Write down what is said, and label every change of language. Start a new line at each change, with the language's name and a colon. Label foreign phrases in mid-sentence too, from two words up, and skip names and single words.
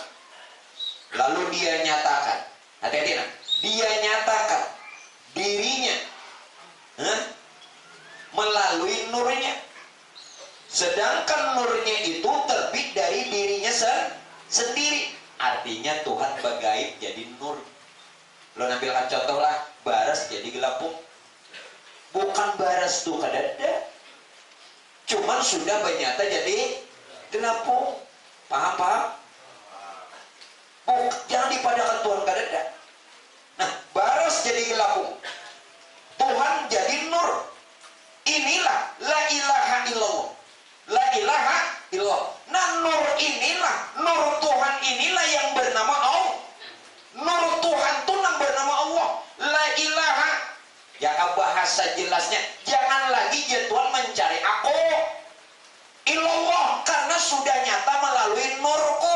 Indonesian: Lalu dia nyatakan hati-hati nah, dia nyatakan dirinya melalui nurnya. Sedangkan nurnya itu terbit dari dirinya sendiri. Artinya Tuhan bagaib jadi nur.
Banjar: Lo nampilkan contoh lah, baras jadi gelapung. Bukan baras tuh kadada, cuman sudah bernyata jadi gelapung. Paham? Jangan dipadakan Tuhan kadada. Nah, baras jadi gelapung, Tuhan jadi nur.
Arabic: Inilah لا إله إلا الله. لا إله إلا الله.
Indonesian: Nah, nur inilah, nur Tuhan inilah yang bernama Allah. Nur Tuhan tuh yang bernama Allah.
Arabic: لا إله.
Indonesian: Ya bahasa jelasnya, jangan lagi ya Tuhan mencari aku illallah karena sudah nyata melalui nurku.